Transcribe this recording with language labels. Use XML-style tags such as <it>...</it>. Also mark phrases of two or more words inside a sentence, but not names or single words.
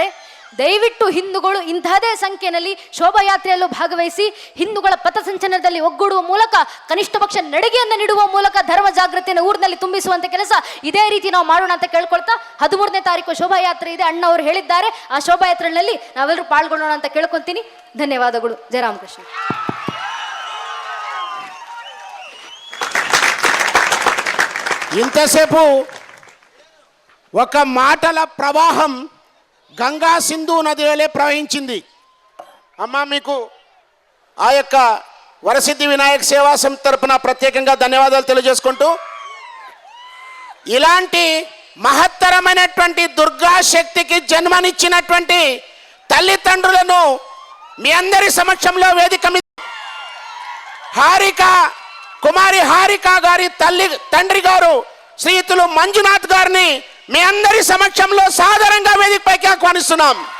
<kn>ದಯವಿಟ್ಟು ಹಿಂದೂಗಳು ಇಂತಹದೇ ಸಂಖ್ಯೆಯಲ್ಲಿ ಶೋಭಾಯಾತ್ರೆಯಲ್ಲೂ ಭಾಗವಹಿಸಿ ಹಿಂದೂಗಳ ಪಥಸಂಚಲನದಲ್ಲಿ ಒಗ್ಗೂಡುವ ಮೂಲಕ ಕನಿಷ್ಠ ಪಕ್ಷ ನಡಿಗೆಯನ್ನು ನೀಡುವ ಮೂಲಕ ಧರ್ಮ ಜಾಗೃತಿಯನ್ನು ಊರಿನಲ್ಲಿ ತುಂಬಿಸುವಂತ ಕೆಲಸ ಇದೇ ರೀತಿ ನಾವು ಮಾಡೋಣ ಅಂತ ಕೇಳ್ಕೊಳ್ತಾ 13ನೇ ತಾರೀಕು ಶೋಭಾಯಾತ್ರೆ ಇದೆ, ಅಣ್ಣ ಅವರು ಹೇಳಿದ್ದಾರೆ. ಆ ಶೋಭಾಯಾತ್ರೆಯಲ್ಲಿ ನಾವೆಲ್ಲರೂ ಪಾಲ್ಗೊಳ್ಳೋಣ ಅಂತ ಕೇಳ್ಕೊಂತೀನಿ. ಧನ್ಯವಾದಗಳು. ಜಯ ರಾಮಕೃಷ್ಣ.</kn> <te>ఇంతసేపు ఒక మాటల ప్రవాహం గంగా సింధు నది వలె ప్రవహించింది. అమ్మ, మీకు ఆ యొక్క వరసిద్ధి వినాయక సేవా సమితి తరపున ప్రత్యేకంగా ధన్యవాదాలు తెలియజేసుకుంటూ, ఇలాంటి మహత్తరమైనటువంటి దుర్గా శక్తికి జన్మనిచ్చినటువంటి తల్లిదండ్రులను మీ అందరి సమక్షంలో వేదిక మీద కుమారి హారిక గారి తండ్రి గారు శ్రీయుతులు మంజునాథ్ గారిని మీ అందరి సమక్షంలో సాదరంగా వేదికపైకి ఆహ్వానిస్తున్నాం.</te>